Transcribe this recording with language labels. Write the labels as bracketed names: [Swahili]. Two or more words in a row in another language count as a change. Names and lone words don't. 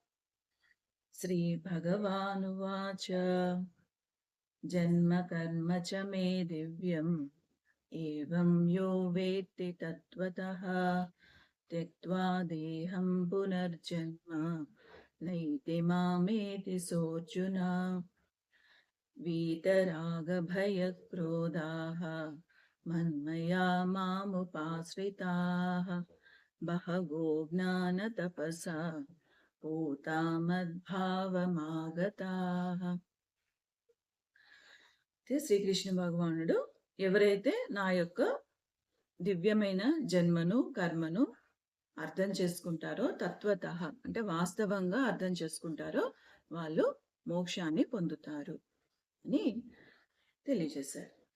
[Sanskrit] श्रीभगवानुवाच जन्म कर्म च मे दिव्यम् एवं यो वेत्ति तत्त्वतः त्यक्त्वा देहं पुनर्जन्म नैति मामेति सोऽर्जुन। वीतरागभयक्रोधाः मन्मया मामुपाश्रिताः बहवो ज्ञानतपसा पूता మద్భావమాగతాః। [Telugu] శ్రీకృష్ణ భగవానుడు ఎవరైతే నా యొక్క దివ్యమైన జన్మను కర్మను అర్థం చేసుకుంటారో తత్వతః అంటే వాస్తవంగా అర్థం చేసుకుంటారో వాళ్ళు మోక్షాన్ని పొందుతారు అని తెలియజేశారు.